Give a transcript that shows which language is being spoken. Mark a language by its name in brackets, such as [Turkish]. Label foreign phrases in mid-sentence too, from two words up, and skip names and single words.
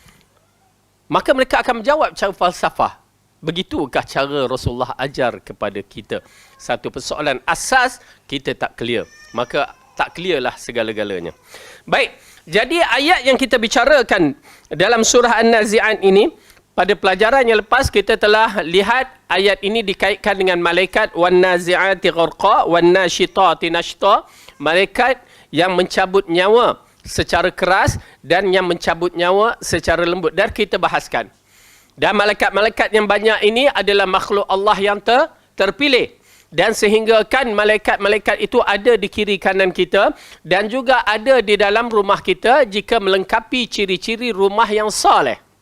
[Malay] Maka mereka akan menjawab cara falsafah. Begitukah cara Rasulullah ajar kepada kita? Satu persoalan asas kita tak clear, maka tak clear lah segala-galanya. Baik, jadi ayat yang kita bicarakan dalam surah An-Nazi'at ini, pada pelajaran yang lepas kita telah lihat ayat ini dikaitkan dengan malaikat [Arabic] والنازعات غرقا والناشطات نشطا, [Malay] malaikat yang mencabut nyawa secara keras dan yang mencabut nyawa secara lembut. Dan kita bahaskan. Dan malaikat-malaikat yang banyak ini adalah makhluk Allah yang terpilih. Dan sehingga kan malaikat-malaikat itu ada di kiri kanan kita dan juga ada di dalam rumah kita jika melengkapi ciri-ciri rumah yang soleh.